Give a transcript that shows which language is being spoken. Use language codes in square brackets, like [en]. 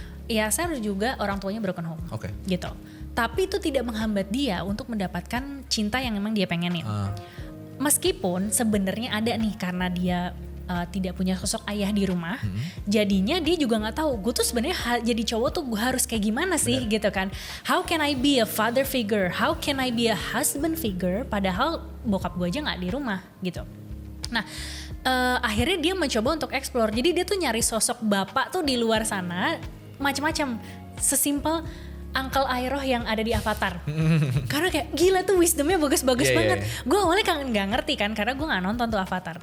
[id] Ya saya juga orang tuanya broken home, gitu. Tapi itu tidak menghambat dia untuk mendapatkan cinta yang memang dia pengenin. Meskipun sebenarnya ada nih karena dia tidak punya sosok ayah di rumah, jadinya dia juga nggak tahu. Gue tuh sebenarnya jadi cowok tuh gue harus kayak gimana sih, gitu kan? [en] How can I be a father figure? How can I be a husband figure? [id] Padahal bokap gue aja nggak di rumah, gitu. Nah, akhirnya dia mencoba untuk explore. Jadi dia tuh nyari sosok bapak tuh di luar sana. Macam-macam, sesimpel Uncle Iroh yang ada di Avatar. Karena kayak gila tuh wisdomnya bagus-bagus banget. Gue awalnya gak ngerti kan karena gue gak nonton tuh Avatar.